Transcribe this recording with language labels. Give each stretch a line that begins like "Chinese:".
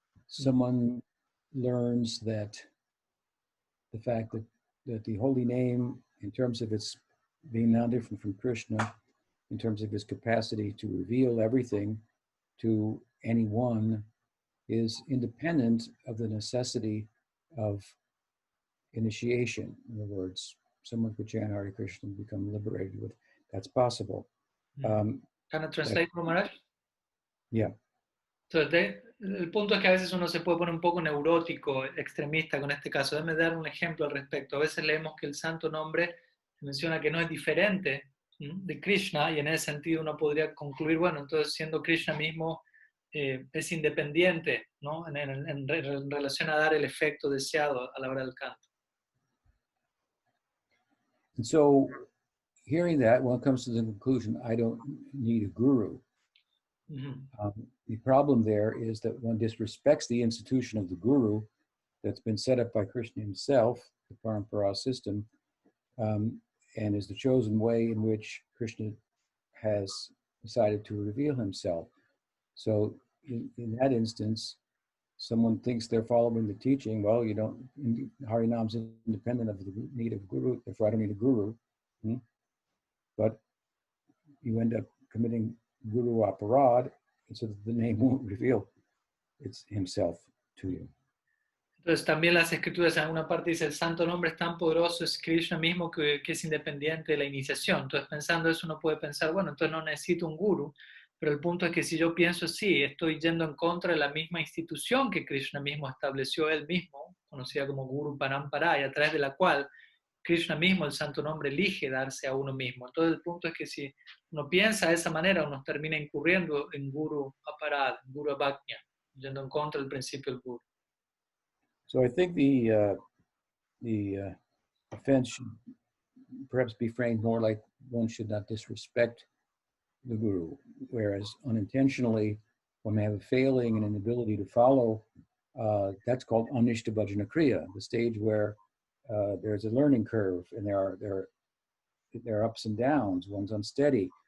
English: Someone learns that the fact that the holy name, in terms of its being non-different from Krishna, in terms of his capacity to reveal everything to anyone, is independent of the necessity of initiation. In other words, someone could chant Hare Krishna and become liberated with. That's possible. Can I translate, Maharaj? Yeah.
Spanish: Entonces, el punto es que a veces uno se puede poner un poco neurótico, extremista con este caso. Déjame dar un ejemplo al respecto. A veces leemos que el santo nombre se menciona que no es diferente de Krishna, y en ese sentido uno podría concluir, bueno, entonces siendo Krishna mismo es independiente, ¿no? En relación a dar el efecto deseado a la hora del canto.
English: And so, hearing that, one comes to the conclusion, I don't need a guru. The problem there is that one disrespects the institution of the guru that's been set up by Krishna himself, the Parampara system, and is the chosen way in which Krishna has decided to reveal himself. So in that instance, someone thinks they're following the teaching, well, you don't, Harinam is independent of the need of guru, therefore I don't need a guru. But you end up committing guru aparad, and so that the name won't reveal it's himself to you.
Spanish: Entonces también las escrituras en alguna parte dice el santo nombre es tan poderoso, es Krishna mismo que es independiente de la iniciación. Entonces pensando eso uno puede pensar, bueno, entonces no necesito un guru, pero el punto es que si yo pienso sí, estoy yendo en contra de la misma institución que Krishna mismo estableció él mismo, conocida como Guru Parampara, y a través de la cual Krishna mismo, el santo nombre, elige darse a uno mismo. Entonces el punto es que si uno piensa de esa manera, uno termina incurriendo en Guru Aparad, Guru Abhajna, yendo en contra del principio del Guru.
English: So I think the offense should perhaps be framed more like one should not disrespect the guru, whereas unintentionally one may have a failing and an inability to follow. That's called anishta bhajana kriya, the stage where there's a learning curve and there are ups and downs. One's unsteady.